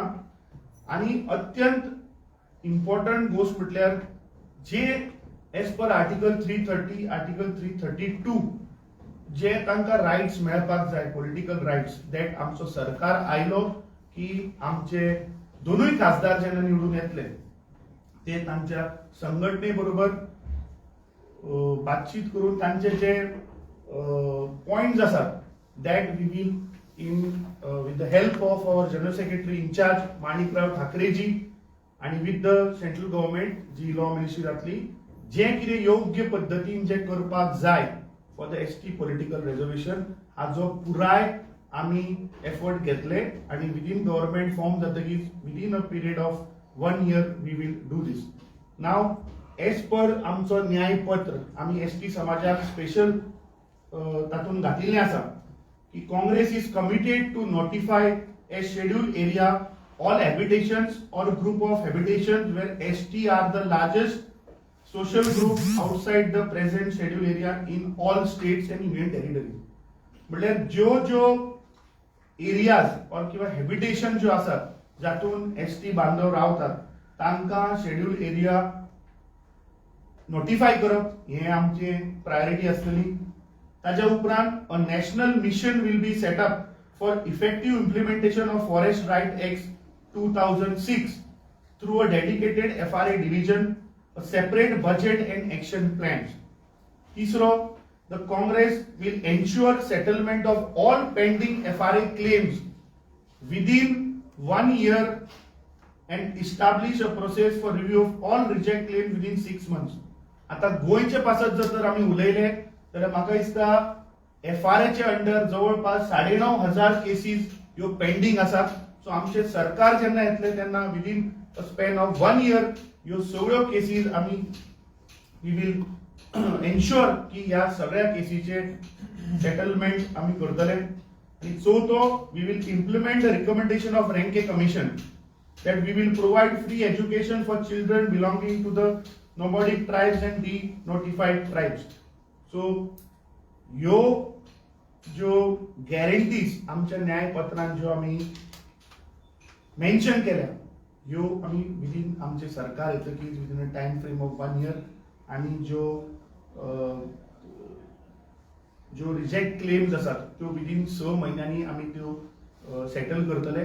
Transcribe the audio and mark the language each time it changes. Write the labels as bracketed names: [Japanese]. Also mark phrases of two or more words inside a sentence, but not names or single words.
[Konkani] आनी अत्यंत इम्पॉर्टंट गोष्ट म्हटल्यार जे [English] as per article 330, article 332 [Konkani] जे तांकां रायट्स मेळपाक जाय, [English] political rights, that [Konkani] आमचो सरकार आयलो की आमचे दोनूय खासदार जेन्ना निवडून येतले ते तांच्या संघटने बरोबर बातचीत करून तांचे जे पॉइंट्स आसात [English] that we will in with the help of our general secretary incharge [Konkani] माणिकराव ठाकरेजी आणि [English] with the central government [Konkani] जी [English] law ministry [Konkani] जातली, जे कितें योग्य पद्दतीन जे करपाक जाय [English] for the ST political reservation [Konkani] हाजो पुराय आमी एफर्ट घेतले आणि [English] within government form [Konkani] जातकीच [English] within a period of 1 year we will do this. नाव as per [Konkani] आमचो न्यायपत्र आमी एसटी समाजाक स्पेशल तातूंत घातिल्लें आसा की [English] Congress is committed to notify a schedule area all habitations or group of habitations where ST are the largest social group outside the present schedule area in all states and union territories. [Konkani] म्हटल्यार ज्यो एरियाज और किंवा हॅबिटेशन ज्यो आसात जातून एसटी बांधव रावतात तांकां [English] schedule area notify [Konkani] करप हे आमचे प्रायोरिटी आसतली. ताच्या उपरांत [English] a national mission will be set up for effective implementation of forest right act 2006 through a dedicated FRA division, a separate budget and action plans. Tisro, the Congress will ensure settlement of all pending FRA claims within 1 year and establish a process for review of all reject claims within 6 months. [Konkani] आता गोयचे पासत जर आम्ही उलयले तर म्हाका दिसता FRA चे अंडर जवळपास 9,500 केसीस ह्यो पेंडिंग आसात. सो आमचे सरकार जेन्ना येतले तेन्ना [English] within a span of 1 year [Konkani] ह्यो सगळ्यो केसीस आमी [English] we will ensure [Konkani] की ह्या सगळ्या केसीचे सेटलमेंट आमी करतले. आणि चवथो [English] we will implement the recommendation of Ranke commission that we will provide free education for children belonging to the nomadic tribes and de-notified tribes. [Konkani] So ह्यो ज्यो गॅरंटीज आमच्या न्यायपत्रांत ज्यो आमी मेन्शन केल्या ह्यो आमी विदिन आमचे सरकार येतकीच [English] within a time frame of 1 year [Konkani] आणि ज्यो [English] reject claims [Konkani] आसात त्यो विदिन 6 महिन्यांनी आमी त्यो सेटल करतले.